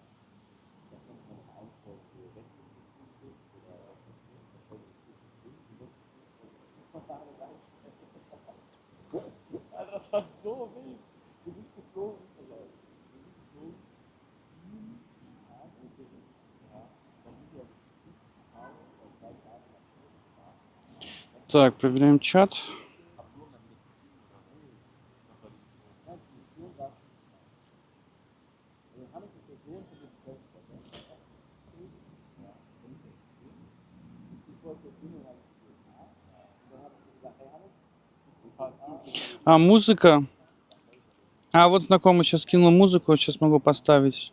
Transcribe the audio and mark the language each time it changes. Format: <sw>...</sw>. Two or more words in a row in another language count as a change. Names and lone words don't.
<de>Da konnte man auch einstellen für Wechselbetrieb oder da konnte ich Alter, das war so wild. Wir sind geflogen, also wir sind geflogen, 7 Tage, ja, dann sind wir 5 Tage oder 2 Tage nach Schweden gefahren.</de> <ru>Так, проверяем чат.</ru> <de>Nein, die Mission war Hannes ist der Sohn von dem Präsidenten. Ja, und ich wollte immer nach den USA. Und dann habe ich gesagt, hey Hannes, ich fahre zu.</de> <ru>А, музыка. А, вот знакомый сейчас скинул музыку, сейчас могу поставить.</ru>